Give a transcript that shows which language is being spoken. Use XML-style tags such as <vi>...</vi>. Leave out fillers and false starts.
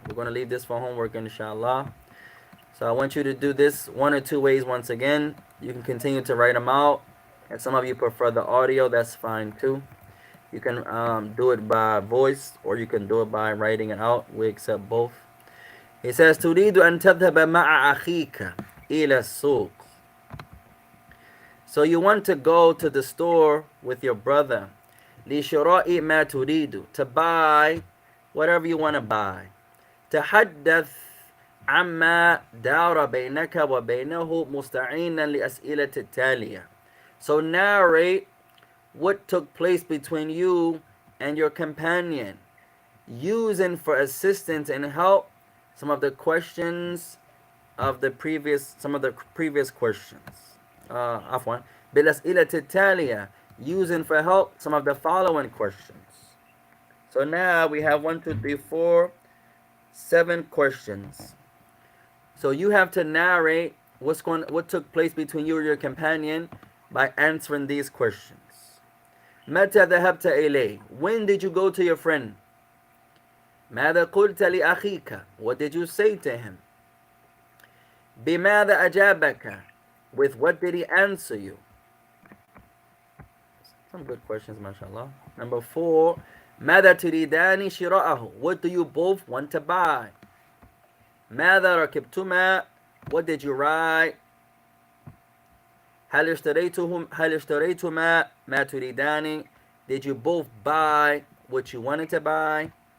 <en>We're going to leave this for homework inshallah. So I want you to do this one or two ways once again. You can continue to write them out. If some of you prefer the audio, that's fine too. You can do it by voice, or you can do it by writing it out. We accept both. He says,</en> <ar>تريد أن تذهب مع أخيك إلى السوق.</ar> <en>So you want to go to the store with your brother.</en> <ar>لشراء ما تريد,</ar> <en>to buy whatever you want to buy.</en> <ar>تحدث عما دار بينك وبينه مستعينا لأسئلة التالية.</ar> <en>So narrate what took place between you and your companion, using for assistance and help some of the questions of some of the previous questions.</en> <ar>عفوا بالأسئلة التالية,</ar> <en>using for help some of the following questions. So now we have 1, 2, 3, 4, 7 questions. So you have to narrate what took place between you and your companion by answering these questions.</en> <ar>متى ذهبت إليه?</ar> <en>When did you go to your friend?</en> <ar>ماذا قلت لأخيك?</ar> <en>What did you say to him?</en> <ar>بماذا أجابك?</ar> <en>With what did he answer you? Some good questions, mashallah. Number 4,</en> <ar>ماذا تريدان شراءه?</ar> <en>What do you both want to buy?</en> <ar>ماذا ركبتما?</ar> <en>What did you ride?</en> <ar>هل اشتريتما ما تريدان?</ar> <en>Did you both buy what you wanted to buy?</en>